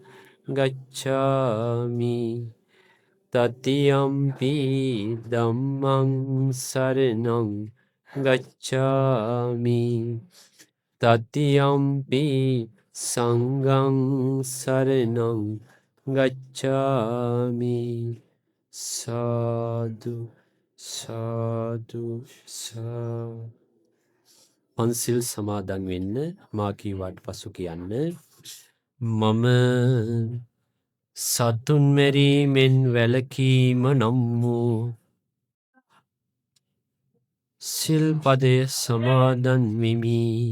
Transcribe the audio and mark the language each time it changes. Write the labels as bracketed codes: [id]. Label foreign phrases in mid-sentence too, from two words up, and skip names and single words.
[pi] ගච්ඡාමි တတိယံ පි ධම්මං සරණං ගච්ඡාමි တတိယံ පි සංඝං සරණං ගච්ඡාමි සාදු සාදු සාදු [si] පන්සිල් සමාදන් වෙන්න මා කීවාට පසු කියන්න මම සතුන් මැරීමෙන් වැළකීම නම් වූ සිල්පදය සමාදන් වෙමි.